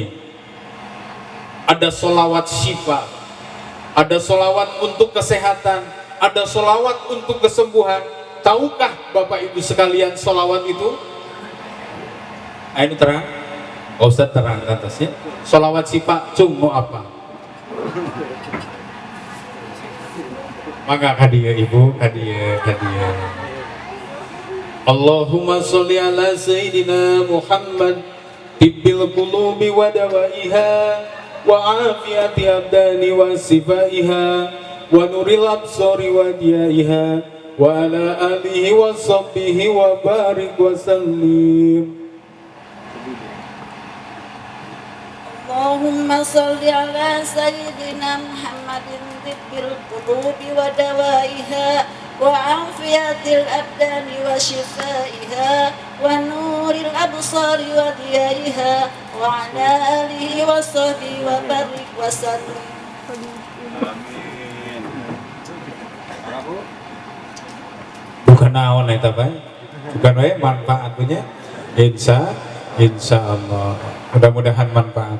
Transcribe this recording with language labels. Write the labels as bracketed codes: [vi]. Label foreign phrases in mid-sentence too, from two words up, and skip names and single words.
[id] Ada solawat syifa, ada solawat untuk kesehatan, ada solawat untuk kesembuhan. Tahukah Bapak Ibu sekalian solawat itu? Ini terang? Oh, Ustaz terang ke atasnya. Solawat syifa, cung mau apa? [su] Maka kadia Ibu, kadia. [ar] اللهم صل على سيدنا محمد طب القلوب ودوائها وعافية الأبدان وشفائها ونور الأبصار وضيائها وعلى آله وصحبه وبارك وسلم. اللهم صل على سيدنا محمد طب القلوب ودوائها وعافية الأبدان وشفائها ونور الأبصار وضيائها وعلى آله وصحبه وبارك وسلم. [su] Bukan naon eta Pak, bukan wae manfaatnya. [id] Insya Allah, mudah-mudahan manfaat.